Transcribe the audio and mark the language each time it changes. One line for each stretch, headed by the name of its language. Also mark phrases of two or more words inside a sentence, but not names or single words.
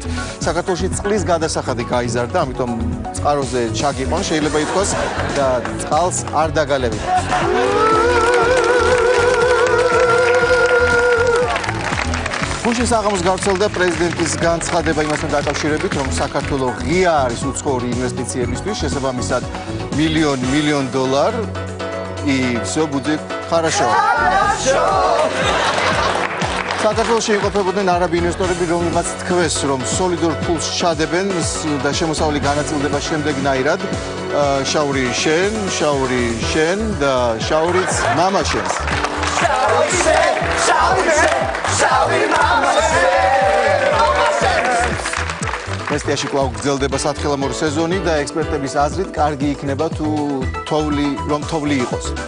Georgian: საქართველოში წყლის გადასახადი გაიზარდა, ამიტომ წყაროზე ჩაგიყვან შეიძლება ითქვას და წყალს არ დაგალევით. გუშინ საღამოს გავრცელდა პრეზიდენტის განცხადება იმასთან დაკავშირებით, რომ საქართველო ღია არის უცხოური ინვესტიციებისთვის, შესაბამისად $1,000,000
Russian: и всё будет хорошо.
Georgian: საქართველოში იმყოფებოდნენ არაბი ინვესტორები, რომლებმაც თქვეს, რომ სოლიდურ ფულს ჩადებენ და შემოსავალი განაწილდება შემდეგნაირად: შაური შენ და შაურიც მამა შენს. მესტიაში კვლავ გრძელდება სათხილამურო სეზონი და ექსპერტების აზრით კარგი იქნება თუ თოვლი იყოს.